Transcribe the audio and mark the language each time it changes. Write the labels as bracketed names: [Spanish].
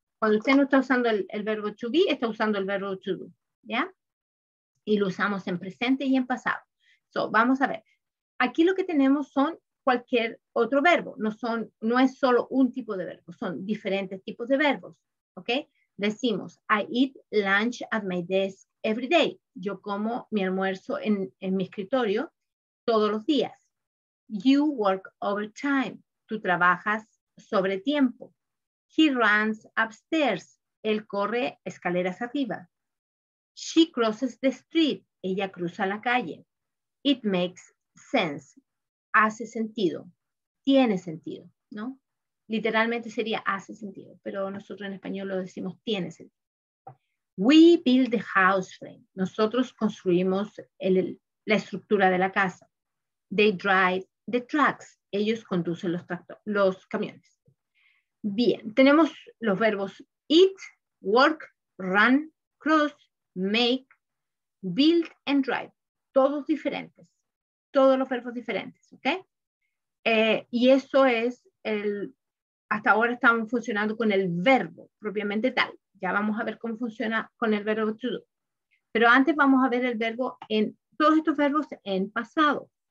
[Spanish] Cuando usted no está usando el verbo to be, está usando el verbo to do, ¿ya? Y lo usamos en presente y en pasado. So, vamos a ver. Aquí lo que tenemos son cualquier otro verbo. No es solo un tipo de verbo, son diferentes tipos de verbos, ¿ok? Decimos, [English] I eat lunch at my desk every day. [Spanish] Yo como mi almuerzo en mi escritorio todos los días. [English] You work overtime. [Spanish] Tú trabajas sobre tiempo. [English] He runs upstairs. [Spanish] Él corre escaleras arriba. [English] She crosses the street. [Spanish] Ella cruza la calle. [English] It makes sense. [Spanish] Hace sentido. Tiene sentido, ¿no? Literalmente sería hace sentido, pero nosotros en español lo decimos tiene sentido. [English] We build the house frame. [Spanish] Nosotros construimos la estructura de la casa. [English] They drive the trucks. [Spanish] Ellos conducen los camiones. Bien, tenemos los verbos eat, work, [English] run, cross, make, build and drive. [Spanish] Todos diferentes. Todos los verbos diferentes, ¿ok? Y eso es hasta ahora estamos funcionando con el verbo propiamente tal. Ya vamos a ver cómo funciona con el verbo to do. Pero antes vamos a ver el verbo todos estos verbos en pasado.